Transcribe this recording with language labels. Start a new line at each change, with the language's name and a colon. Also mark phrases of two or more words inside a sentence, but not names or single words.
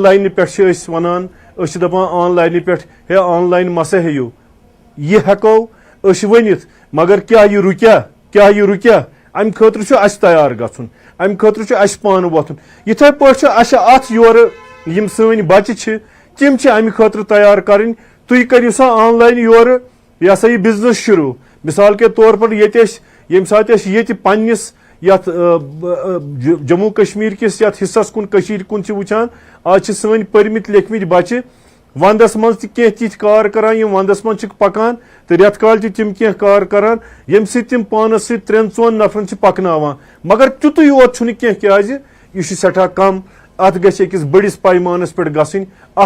Kashmiri: لاینہِ پٮ۪ٹھ چھِ أسۍ وَنان أسۍ چھِ دَپان آن لاینہِ پٮ۪ٹھ ہے آن لاین مَسا ہیٚیِو یہِ ہٮ۪کو أسۍ ؤنِتھ مگر کیٛاہ یہِ رُکیٛاہ اَمہِ خٲطرٕ چھُ اَسہِ تیار گژھُن اَمہِ خٲطرٕ چھُ اَسہِ پانہٕ وۄتھُن یِتھَے پٲٹھۍ چھُ اَسہِ اَتھ یورٕ یِم سٲنۍ بَچہِ چھِ تِم چھِ اَمہِ خٲطرٕ تیار کَرٕنۍ تُہۍ کٔرِو سا آن لاین یورٕ یہِ ہسا یہِ بِزنس شروٗع
Urdu: مِثال کے طور پر
Kashmiri: ییٚتہِ أسۍ ییٚمہِ ساتہٕ أسۍ ییٚتہِ پنٛنِس یَتھ جموں کشمیٖر کِس یَتھ حِصَس کُن کٔشیٖرِ کُن چھِ وٕچھان آز چھِ سٲنۍ پٔرۍمٕتۍ لیکھمٕتۍ بَچہِ وَندَس منٛز تہِ کینٛہہ تِتھۍ کار کَران یِم وَندَس منٛز چھِکھ پَکان تہٕ رٮ۪تہٕ کالہِ تہِ تِم کینٛہہ کار کَران ییٚمہِ سۭتۍ تِم پانَس سۭتۍ 3-4 نفرَن چھِ پَکناوان مگر تیُتُے یوت چھُنہٕ کینٛہہ کیٛازِ یہِ چھُ سٮ۪ٹھاہ کَم اَتھ گژھِ أکِس بٔڑِس پیمانَس پٮ۪ٹھ گژھٕنۍ اَتھ